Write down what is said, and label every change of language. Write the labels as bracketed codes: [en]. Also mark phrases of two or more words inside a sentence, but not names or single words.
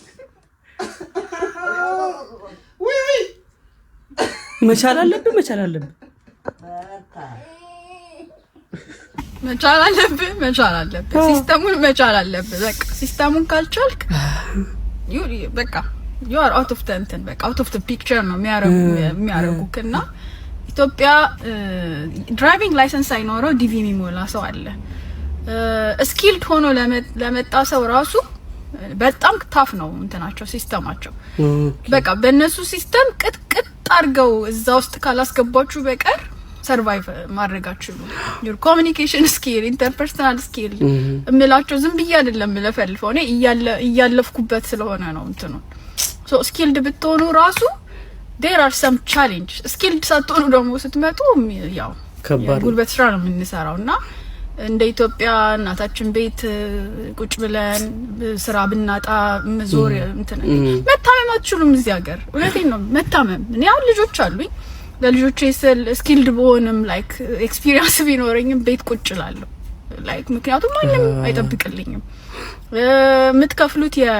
[am] መቻል አለብን። ሲስተሙን መቻል አለብን። በቃ ሲስተሙን ካልቻልክ በቃ [en] you are out of the [am] እንትን በቃ [en] out of the picture [am] ነው የሚያረጉክና ኢትዮጵያ [en] driving license [am] አይኖረው ዲቪ የሚሞላ ሰው አለ። ስኪልድ ሆኖ ለመጣ ሰው ራሱ በጣም ታፍ ነው እንትናቸው ሲስተማቸው። በቃ በእነሱ ሲስተም ቅጥቅጥ አድርገው እዛ ውስጥ ካላስገባችሁ በቀር ሰርቫይቭ ማድረጋችሁ your [en] communication skill interpersonal skill [am] እምላቸው ዝም ብዬ አይደለም ለፈልፈው እኔ እያለፍኩበት ስለሆነ ነው እንትኑ [en] so skilled [am] ብትሆኑ ራሱ [en] there are some challenge skilled [am] ሳትሆኑ ደግሞ ስትመጡ ያው ጉልበት ስራ ነው የምንሰራውና እንደ ኢትዮጵያ እናታችን ቤት ቁጭ ብለን ስራ ብናጣ መዞር እንትን መታመም አትችሉም እዚህ ሀገር። እውነቴን ነው መታመም። እኔ አሁን ልጆች አሉኝ ለልጆቼ ስኪልድ በሆንም [en] like experience [am] ቢኖረኝም ቤት ቁጭ እላለሁ ላይክ ምክንያቱም ማንም አይጠብቅልኝም። የምትከፍሉት